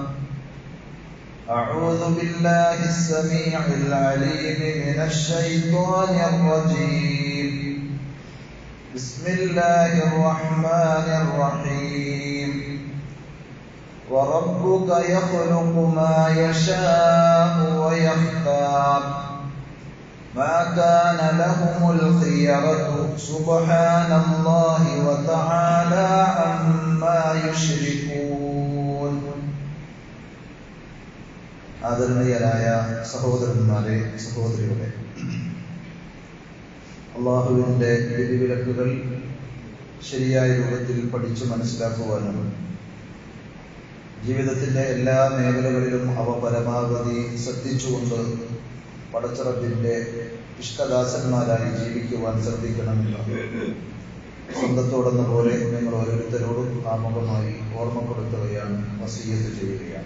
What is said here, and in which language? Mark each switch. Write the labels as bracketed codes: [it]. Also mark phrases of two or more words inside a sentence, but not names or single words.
[ar] أعوذ بالله السميع العليم من الشيطان الرجيم بسم الله الرحمن الرحيم وربك يخلق ما يشاء ويختار ما كان لهم الخيرة سبحان الله وتعالى عما يشركون [ml] ആദരണീയരായ സഹോദരന്മാരെ സഹോദരികളെ, അല്ലാഹുവിന്റെ വിധിവിലക്കുകൾ ശരിയായ രൂപത്തിൽ പഠിച്ചു മനസ്സിലാക്കുവാനും ജീവിതത്തിന്റെ എല്ലാ മേഖലകളിലും അവ പരമാവധി ശ്രദ്ധിച്ചുകൊണ്ട് പടച്ചറബിന്റെ ഇഷ്ടദാസന്മാരായി ജീവിക്കുവാൻ ശ്രദ്ധിക്കണമെന്ന് സ്വന്തത്തോടെന്ന പോലെ നിങ്ങൾ ഓരോരുത്തരോടും ആമുഖമായി ഓർമ്മപ്പെടുത്തുകയാണ്, വസിയ്യത്ത് ചെയ്യുകയാണ്.